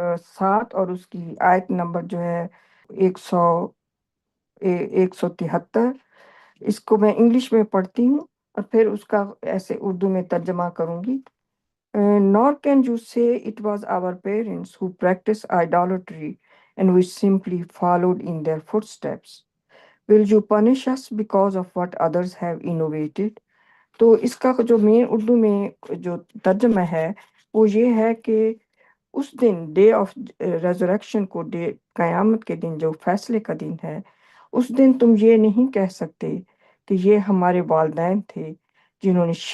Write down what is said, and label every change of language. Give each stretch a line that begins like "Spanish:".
Urdu: 7 اور اس کی آیت نمبر جو ہے 173۔ اس کو میں انگلش میں پڑھتی ہوں اور پھر اس کا ایسے اردو میں ترجمہ کروں گی۔
English: Nor can you say it was our parents who practiced idolatry and we simply followed in their footsteps. Will you punish us because of what others have innovated?
Urdu: تو اس کا جو مین اردو میں جو ترجمہ ہے وہ یہ ہے کہ اس دن ڈے آف ریزریکشن کو، قیامت کے دن جو فیصلے کا دن ہے، اس دن تم یہ نہیں کہہ سکتے کہ یہ ہمارے والدین تھے جنہوں نے